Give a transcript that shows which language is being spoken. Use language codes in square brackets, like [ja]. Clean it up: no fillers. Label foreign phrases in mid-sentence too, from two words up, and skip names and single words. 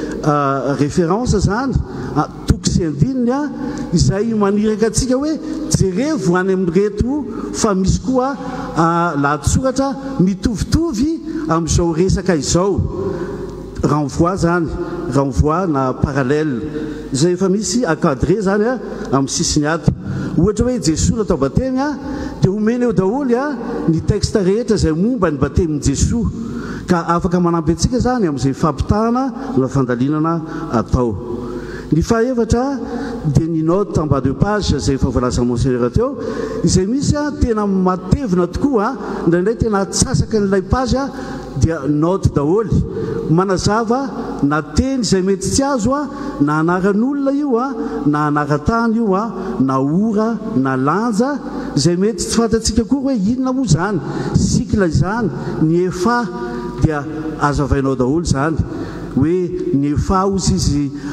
[mg] référence zany toko sy andininy izay maniraka antsika hoe jerevo any amin'reto fa misy koa lahatsoratra mitovitovy amin'izao resaka izao renvoi zany renvoi na parallèle izay efa misy encadré zany amin'ny sisiny ato ohatra hoe Jesoa natao batemy dia omeny eo daholo ny texte rehetra izay momba ny batemin'i Jesoa ka afaka manampy antsika zany amin'izay fampitahana na fandalinana atao ny fahaefatra dia ny [fr] note en bas de page [mg] zay efa voalaza monseigneur teo izay misy tena matevina tokoa indraindray tena atsasaka n'ilay page dia note daholy manazava na teny izay mety tsy azo na anaran'olona io na anaran-tany io na ora na lanja izay mety tsy fantatsika koa hoe inona moa zany sikla izany ny efa dia azavainao daholo zany hoe ny efa ozy izy